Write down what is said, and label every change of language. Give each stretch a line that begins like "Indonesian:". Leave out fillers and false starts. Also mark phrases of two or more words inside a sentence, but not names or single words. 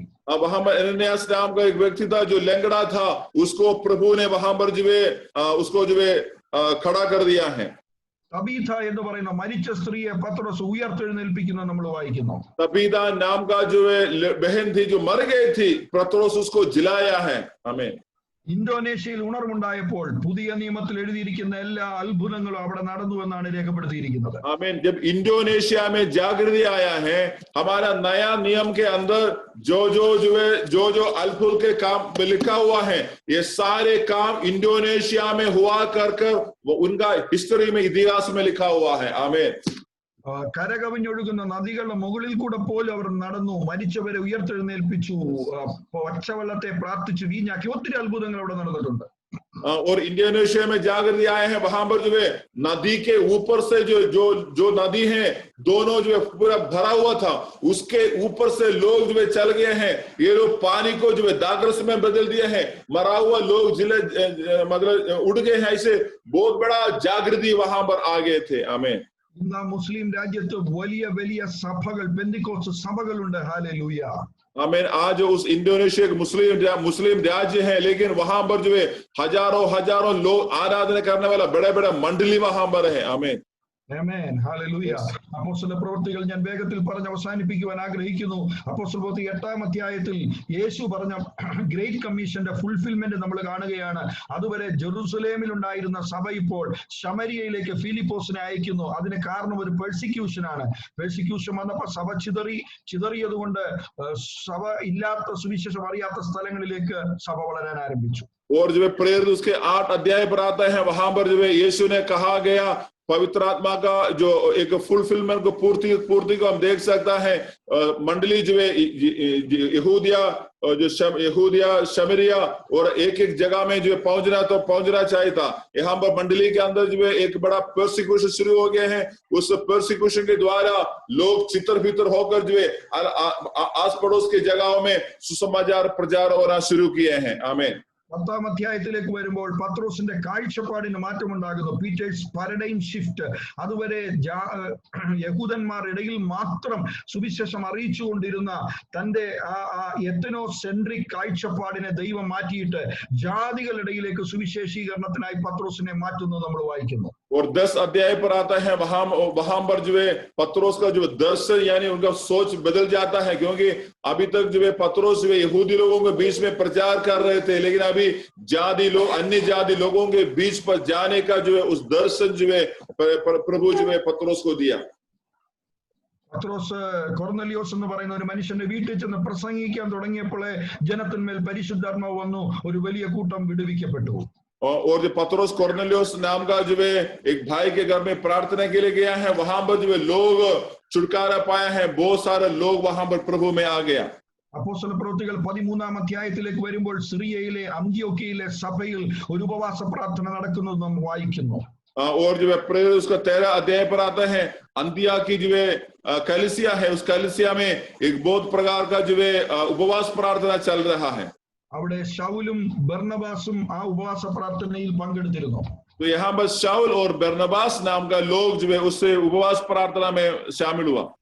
Hindi: वहां पर एनेनियास नाम का एक व्यक्ति था जो लंगड़ा था, उसको प्रभु ने वहां पर जो है उसको जो है खड़ा कर दिया है।
Malayalam: തബീഥ എന്ന് പറയുന്ന മരിച്ച സ്ത്രീയെ പത്രോസ് ഉയർത്തെഴുന്നേൽപ്പിക്കുന്നത് നമ്മൾ വായിക്കുന്നു.
Hindi: तबीता नाम का जो है बहन थी जो मर गई थी, पत्रोस उसको जिलाया है। आमीन।
Malayalam: ഇന്തോനേഷ്യയിൽ ഉണർവുണ്ടായപ്പോൾ പുതിയ നിയമത്തിൽ എഴുതിയിരിക്കുന്ന എല്ലാ അത്ഭുതങ്ങളും അവിടെ നടന്നു എന്നാണ് രേഖപ്പെടുത്തിയിരിക്കുന്നത്.
Hindi: आमीन। जब इंडोनेशिया में जागृति आया है, हमारा नया नियम के अंदर जो अद्भुत के काम लिखा हुआ है, ये सारे काम इंडोनेशिया में हुआ कर वो उनका हिस्ट्री में, इतिहास में लिखा हुआ है। आमीन।
Malayalam: കരകവിഞ്ഞൊഴുകുന്ന നദികളുടെ മുകളിൽ കൂടെ പോലും അവർ നടന്നു, മരിച്ചവരെ ഉയർത്തെഴുന്നേൽപ്പിച്ചു, പച്ചവെള്ളത്തെ പ്രാർത്ഥിച്ചു വീഞ്ഞാക്കി. ഒത്തിരി അത്ഭുതങ്ങൾ അവിടെ നടന്നിട്ടുണ്ട്.
Hindi: और इंडोनेशिया में जागृति आए हैं, वहां पर जो है नदी के ऊपर से जो नदी है दोनों जो है पूरा भरा हुआ था, उसके ऊपर से लोग जो है चल गए हैं। ये लोग पानी को जो है दागरस में बदल दिए हैं, मरा हुआ लोग जिले मतलब उड़ गए हैं। ऐसे बहुत बड़ा जागृति वहां पर आ गए थे। आमीन।
Malayalam: ഇന്ന് മുസ്ലിം രാജ്യത്ത് വലിയ വലിയ സഭകൾ, പെന്തിക്കോസ്ത് സഭകളുണ്ട്. ഹല്ലേലൂയ.
Hindi: आमीन। आज उस इंडोनेशिया मुस्लिम राज्य है, लेकिन वहां पर जो है हजारों लोग आराधना करने वाला बड़े बड़े मंडली वहां पर है। आमीन।
Malayalam: ആമേൻ. ഹല്ലേലൂയ. അപ്പോസ്തല പ്രവൃത്തികൾ ഞാൻ വേഗത്തിൽ പറഞ്ഞ് അവസാനിപ്പിക്കുവാൻ ആഗ്രഹിക്കുന്നു. അപ്പോസ്തല പ്രവൃത്തി 8-ാം അധ്യായത്തിൽ യേശു പറഞ്ഞ
English: great commission-ന്റെ fulfillment
Malayalam: നമ്മൾ കാണുകയാണ്. അതുവരെ ജെറുസലേമിൽ ഉണ്ടായിരുന്ന സഭ ഇപ്പോൾ ശമരിയയിലേക്ക് ഫിലിപ്പോസിനെ അയക്കുന്നു. അതിന് കാരണം ഒരു പെർസിക്യൂഷൻ ആണ്. പെർസിക്യൂഷൻ വന്നപ്പോൾ സഭ ചിതറിയത് കൊണ്ട് സഭ ഇല്ലാത്ത, സുവിശേഷം അറിയാത്ത സ്ഥലങ്ങളിലേക്ക് സഭ വളരാൻ ആരംഭിച്ചു.
Hindi: और जो है प्रेरित उसके 8 अध्याय पर आता है, वहां पर जो है यीशु ने कहा गया पवित्र आत्मा का जो एक फुलफिलमेंट को पूर्ति को हम देख सकता है। मंडली जो है यहूदिया शमरिया और एक जगह में जो है पहुंचना चाहिए था। यहाँ पर मंडली के अंदर जो है एक बड़ा परसिक्यूशन शुरू हो गया है। उस परसिक्यूशन के द्वारा लोग चितर होकर जो है आस पड़ोस की जगहों में सुसमाचार प्रचार होना शुरू किए हैं। आमीन।
Malayalam: 10-ാം അധ്യായത്തിലേക്ക് വരുമ്പോൾ പത്രോസിന്റെ കാഴ്ചപ്പാടിന് മാറ്റമുണ്ടാകുന്നു.
English: Peter's paradigm shift.
Malayalam: അതുവരെ യഹൂദന്മാരുടെ ഇടയിൽ മാത്രം സുവിശേഷം അറിയിച്ചുകൊണ്ടിരുന്ന തന്റെ എത്തനോ സെൻട്രിക് കാഴ്ചപ്പാടിനെ ദൈവം മാറ്റിയിട്ട് ജാതികളുടെ ഇടയിലേക്ക് സുവിശേഷീകരണത്തിനായി പത്രോസിനെ മാറ്റുന്നത് നമ്മൾ വായിക്കുന്നു.
Hindi: और 10 अध्याय पर आता है, वहां पर जो है पत्रोस का जो दर्शन यानी उनका सोच बदल जाता है। क्योंकि अभी तक जो है पत्रोस जो है यहूदी लोगों के बीच में प्रचार कर रहे थे, लेकिन अभी अन्य जाति लोगों के बीच पर जाने का जो है उस दर्शन जो है प्रभु जो है पत्रोस को दिया।
Malayalam: പത്രോസ് കൊർന്നലിയോസ് എന്ന് പറയുന്ന ഒരു മനുഷ്യന്റെ വീട്ടിൽ ചെന്ന് പ്രസംഗിക്കാൻ തുടങ്ങിയപ്പോൾ ജനത്തിന്മേൽ പരിശുദ്ധാത്മാവ് വന്നു. ഒരു വലിയ കൂട്ടം വിടുവിക്കപ്പെട്ടു.
Hindi: और जो पत्रोस कोर्नेलियोस नाम का जो है एक भाई के घर में प्रार्थना के लिए गया है, वहां पर जो है लोग छुटकारा पाया है। बहुत सारे लोग वहां पर प्रभु में आ गया।
Malayalam: അപ്പോസ്തല പ്രവൃത്തികൾ 13-ാം അധ്യായത്തിലേക്ക് വരുമ്പോൾ സിറിയയിലെ അന്ത്യോക്യയിലെ സഭയിൽ ഒരു ഉപവാസ പ്രാർത്ഥന നടക്കുന്നത് നാം വായിക്കുന്നു.
Hindi: और जो है प्रेरित उसका 13 अध्याय पर आता है, अंतिया की जो है कलीसिया है, उस कलीसिया में एक बहुत प्रकार का जो है उपवास प्रार्थना चल रहा है।
Malayalam: അവിടെ ശൗലും ബർന്നബാസും ആ ഉപവാസ പ്രാർത്ഥനയിൽ പങ്കെടുത്തിരുന്നു.
Hindi: तो यहाँ पर शाऊल और बरनबास नाम का लोग जो है उससे उपवास प्रार्थना में शामिल हुआ।